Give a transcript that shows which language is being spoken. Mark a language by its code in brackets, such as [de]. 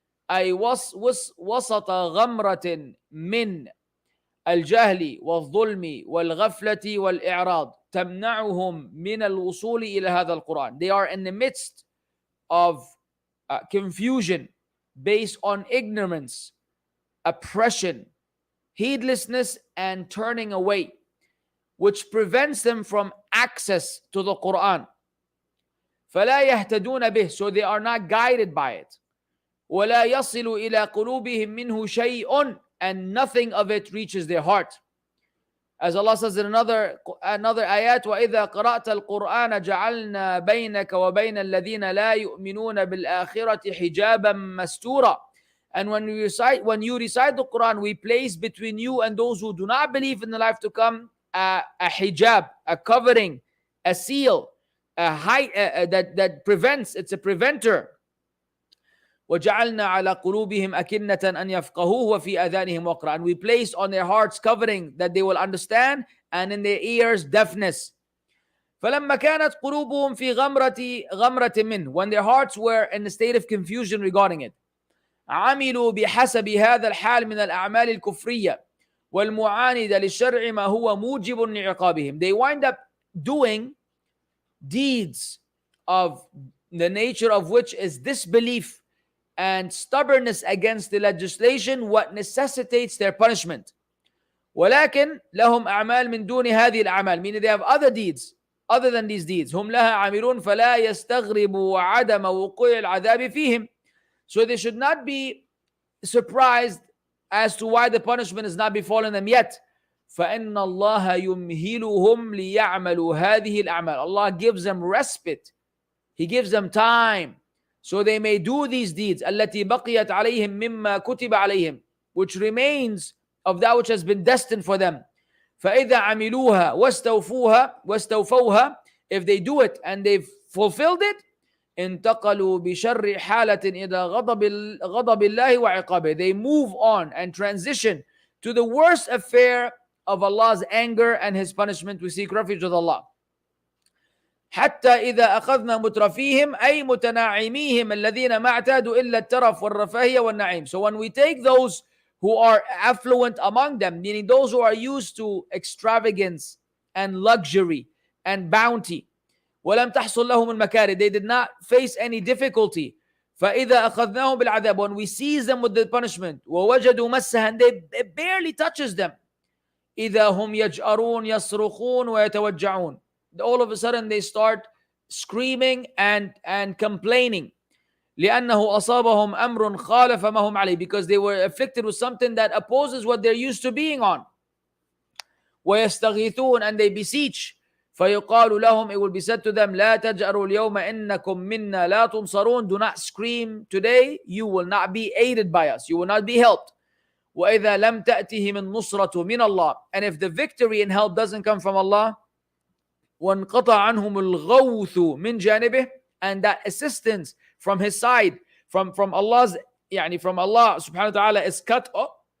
[ar] أي وسط غمرة من الجهل والظلم والغفلة والإعراض تمنعهم من الوصول إلى هذا القرآن. [en] They are in the midst of confusion based on ignorance, oppression, heedlessness, and turning away, which prevents them from access to the Quran. [ar] فلا يهتدون به, [en] so they are not guided by it. [ar] ولا يصل إلى قلوبهم منه شيء, [en] and nothing of it reaches their heart. As Allah says in another ayat, [ar] وَإِذَا قَرَأْتَ الْقُرْآنَ جَعَلْنَا بَيْنَكَ وَبَيْنَ الَّذِينَ لَا يُؤْمِنُونَ بِالْآخِرَةِ حِجَابًا مَسْتُورًا. [en] And when you recite the Quran, we place between you and those who do not believe in the life to come a hijab, a covering, a seal, a height that prevents. It's a preventer. [ar] وَجَعَلْنَا عَلَى قُلُوبِهِمْ أَكِنَّةً أَنْ يَفْقَهُوهُ وَفِي آذَانِهِمْ وَقْرًا. [en] And we place on their hearts covering that they will understand, and in their ears deafness. [ar] فَلَمَّا كَانَتْ قُلُوبُهُمْ فِي غَمْرَةٍ مِّنْهُ. [en] When their hearts were in a state of confusion regarding it. [ar] عملوا بحسب هذا الحال من الأعمال الكفرية والمعاندة للشرع ما هو موجب لعقابهم. [en] They wind up doing deeds of the nature of which is disbelief and stubbornness against the legislation, what necessitates their punishment. [ar] ولكن لهم أعمال من دون هذه الأعمال, [en] meaning they have other deeds other than these deeds. [ar] هم لها عاملون فلا يستغربوا عدم وقوع العذاب فيهم. [en] So they should not be surprised as to why the punishment is not befallen them yet. [ar] فإن الله يمهلهم ليعملوا هذه الأعمال. [en] Allah gives them respite. He gives them time so they may do these deeds. [ar] التي بقيت عليهم مما كتب عليهم, [en] which remains of that which has been destined for them. [ar] فإذا عملوها واستوفوها, [en] if they do it and they've fulfilled it, [ar] انتقلوا بشر حالة إلى غضب الله وعقابه. [en] They move on and transition to the worst affair of Allah's anger and His punishment. We seek refuge with Allah. [ar] حتى إذا أخذنا مترفيهم أي متناعميهم الذين ما اعتادوا إلا الترف والرفاهية والنعيم. [en] So when we take those who are affluent among them, meaning those who are used to extravagance and luxury and bounty, [ar] ولم تحصل لهم المكاره, [en] they did not face any difficulty. [ar] فإذا أخذناهم بالعذاب, [en] when we seize them with the punishment, [ar] ووجدوا مسها, [en] it barely touches them. [ar] إذا هم يجأرون يصرخون ويتوجعون, [en] all of a sudden they start screaming and complaining. [ar] لأنه أصابهم أمر خالف ما هم عليه, [en] because they were afflicted with something that opposes what they're used to being on. [ar] ويستغيثون, [en] and they beseech. [ar] فيقال لهم, [en] it will be said to them, [ar] لا تجأروا اليوم إنكم منا لا تنصرون. [en] Do not scream today, you will not be aided by us, you will not be helped. [ar] وإذا لم تأتهم النصرة من الله, [en] and if the victory and help doesn't come from Allah, [ar] وانقطع عنهم الغوث من جانبه, [en] and that assistance from His side, from Allah's, from Allah subhanahu wa ta'ala is cut off.